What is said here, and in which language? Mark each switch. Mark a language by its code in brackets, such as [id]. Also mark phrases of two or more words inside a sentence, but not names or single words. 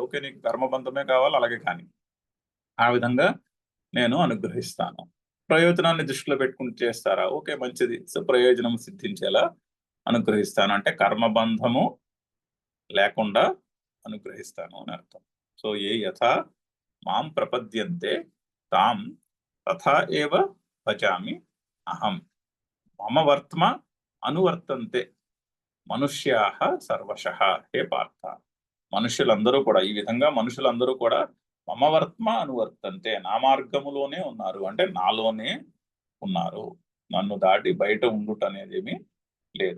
[te] ఓకే నీకు కర్మబంధమే కావాలి, అలాగే కానీ ఆ విధంగా నేను అనుగ్రహిస్తాను. ప్రయోజనాన్ని దృష్టిలో పెట్టుకుని చేస్తారా, ఓకే మంచిది. సో ప్రయోజనం సిద్ధించేలా అనుగ్రహిస్తాను అంటే కర్మబంధము లేకుండా అనుగ్రహిస్తాను అని అర్థం. [sa] సో ఏ యథా మాం ప్రపద్యంతే తాం తథా ఏవ భజామి అహం, మమ వర్త్మ అనువర్తంతే మనుష్యాః సర్వశః. [te] హే పార్థ, మనుషులందరూ కూడా ఈ విధంగా మనుషులందరూ కూడా [sa] మమ వర్త్మ అనువర్తంతే, [te] నా మార్గములోనే ఉన్నారు. అంటే నాలోనే ఉన్నారు. నన్ను దాటి బయట ఉండుట అనేదేమి లేదు.